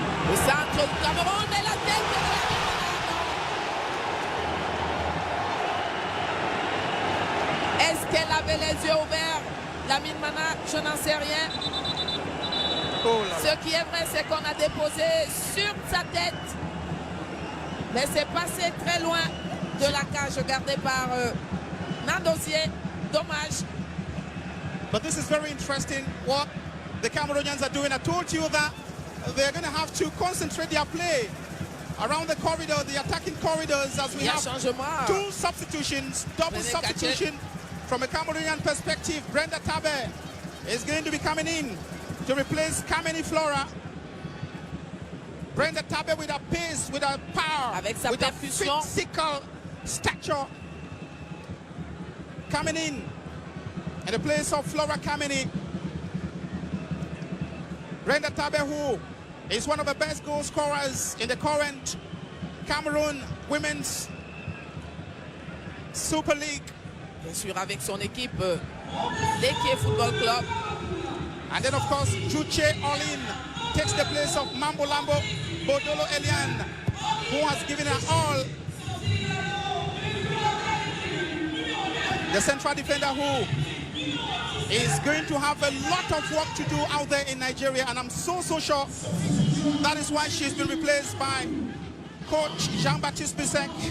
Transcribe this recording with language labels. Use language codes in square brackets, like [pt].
[fr] Le centre du Cameroun et la tête de la Est-ce qu'elle avait les yeux ouverts, Lamine Mana? Je n'en sais rien. Ce qui est vrai, c'est qu'on a déposé sur sa tête. Mais c'est passé très loin de la cage gardée par Nandosier. Dommage. [en] But this is very interesting what the Cameroonians are doing. I told you that they're going to have to concentrate their play around the corridor, the attacking corridors, as we have two substitutions, double substitution. From a Cameroonian perspective, Brenda Tabe is going to be coming in to replace Kameni Flora. Brenda Tabe with a pace, with a power, with a physical stature, coming in the place of Flora Kameni. Brenda Tabe, who is one of the best goal scorers in the current Cameroon Women's Super League. [fr] Bien sûr, avec son équipe, l'Eke Football Club. [en] And then, of course, Juche Olin takes the place of Mambo Lambo Bodolo Elian, who has given her all. The central defender, who is going to have a lot of work to do out there in Nigeria, and I'm so sure that is why she's been replaced by Coach Jean-Baptiste Bisek.